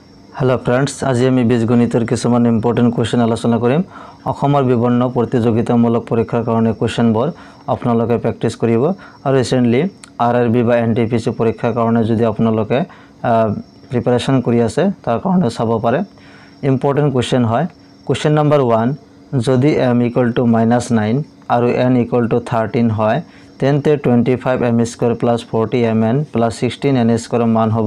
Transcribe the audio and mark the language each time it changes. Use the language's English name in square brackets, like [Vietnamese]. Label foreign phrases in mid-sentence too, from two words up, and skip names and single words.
[English] hello friends, [Assamese] আজ আমি বীজগণিতৰ কিছুমান [English] important question [Assamese] আলোচনা কৰিম। অসমৰ বিভিন্ন প্ৰতিযোগিতামূলক পৰীক্ষাৰ কাৰণে क्वेश्चनবোৰ আপোনালোকে প্ৰেক্টিস কৰিব আৰু ৰিসেন্টলি आरआरबी বা एनटीपीसी পৰীক্ষাৰ কাৰণে যদি আপোনালোকে প্ৰিপাৰেচন কৰি আছে তাৰ কাৰণে চাব পাৰে। [English] important question [Assamese] হয়। [English] question number [Assamese] 1, যদি m = -9 আৰু n = 13 হয় তেন্তে 25m² + 40mn + 16n² মান হ'ব।